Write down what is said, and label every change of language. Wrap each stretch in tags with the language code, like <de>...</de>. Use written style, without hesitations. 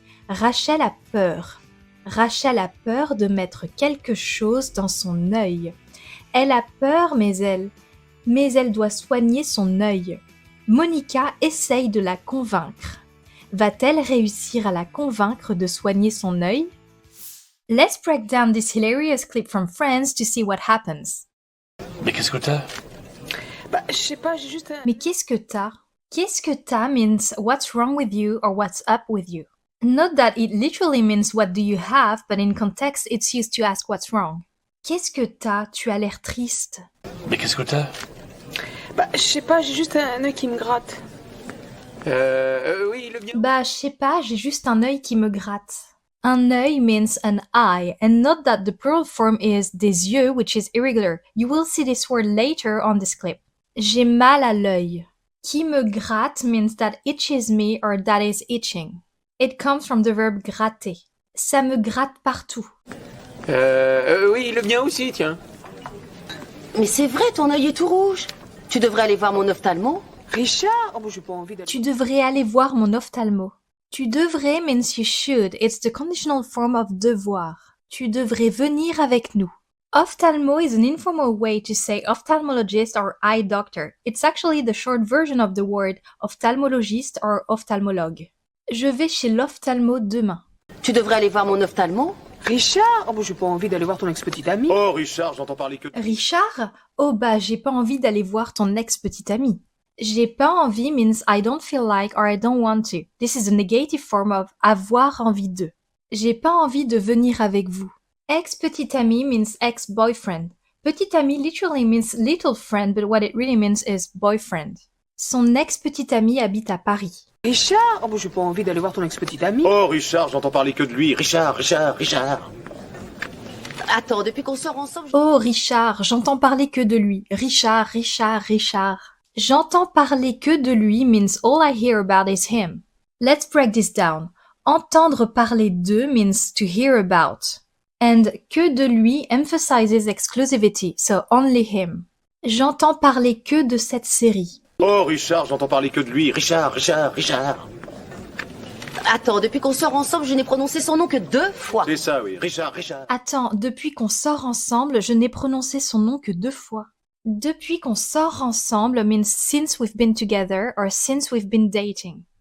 <fr>Rachel a peur. Rachel a peur de mettre quelque chose dans son œil. Elle a peur, mais elle doit soigner son œil. Monica essaye de la convaincre. Va-t-elle réussir à la convaincre de soigner son œil?</fr> <en>Let's break down this hilarious clip from Friends to see what happens.</en> <fr>Mais qu'est-ce que t'as? Bah, je sais pas, j'ai juste un... Mais qu'est-ce que t'as?</fr> <en>Qu'est-ce que t'as means what's wrong with you or what's up with you. Note that it literally means what do you have, but in context it's used to ask what's wrong.</en> <fr>Qu'est-ce que t'as? Tu as l'air triste. Mais qu'est-ce que t'as? Bah, je sais pas, j'ai juste un œil qui me gratte. Oui, le mien. Bah, je sais pas, j'ai juste un œil qui me gratte.</fr> <en>Un œil means an eye, and note that the plural form is des yeux, which is irregular. You will see this word later on this clip.</en> <fr>J'ai mal à l'œil.</fr> <en>Qui me gratte means that itches me or that is itching. It comes from the verb gratter.</en> <fr>Ça me gratte partout. Oui, le mien aussi, tiens. Mais c'est vrai, ton œil est tout rouge. Tu devrais aller voir mon ophtalmo. Richard? Oh, bon, j'ai pas envie d'aller... Tu devrais aller voir mon ophtalmo.</fr> <en>Tu devrais means you should. It's the conditional form of devoir.</en> <fr>Tu devrais venir avec nous.</fr> <en>Ophthalmo is an informal way to say ophthalmologist or eye doctor. It's actually the short version of the word ophthalmologist or ophthalmologue.</en> <fr>Je vais chez l'ophtalmo demain. Tu devrais aller voir mon ophtalmo. Richard? Oh, bon, j'ai pas envie d'aller voir ton ex-petite amie. Oh, Richard, j'entends parler que... Richard? Oh bah j'ai pas envie d'aller voir ton ex-petit ami. J'ai pas envie</fr> <en>means I don't feel like or I don't want to. This is a negative form of avoir envie de.</en> <fr>J'ai pas envie de venir avec vous.</fr> <en>Ex-petit ami means ex-boyfriend. Petit ami literally means little friend, but what it really means is boyfriend.</en> <fr>Son ex-petit ami habite à Paris. Richard? Oh, bon, j'ai pas envie d'aller voir ton ex-petite amie. Oh, Richard, j'entends parler que de lui. Richard. Attends, depuis qu'on sort ensemble... Oh Richard, j'entends parler que de lui. Richard.</fr> <en>J'entends parler que de lui means all I hear about is him. Let's break this down. Entendre parler de means to hear about. And que de lui emphasizes exclusivity, so only him.</en> <fr>J'entends parler que de cette série. Oh, Richard, j'entends parler que de lui. Richard. Attends, depuis qu'on sort ensemble, je n'ai prononcé son nom que 2 fois. C'est ça, oui. Richard. Attends, depuis qu'on sort ensemble, je n'ai prononcé son nom que 2 fois.</fr> <en>Depuis qu'on sort ensemble means since we've been together or since we've been dating.</en>